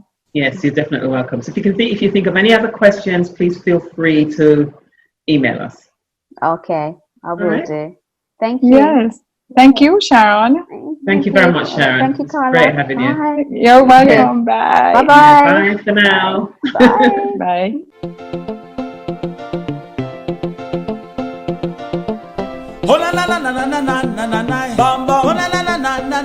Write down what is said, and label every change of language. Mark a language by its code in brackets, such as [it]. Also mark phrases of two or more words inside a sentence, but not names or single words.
[en] Yes, you're definitely welcome. So if you think of any other questions, please feel free to email us. Okay, I will do. Thank you. Yes. Thank you, Sharon. Thank you very much, Sharon. Thank you, Carla. It's great having you. Bye. You're welcome. Bye. Bye-bye. Bye for now. Bye. Bye. Oh na na na na na na na na na, bamba. Oh na na na na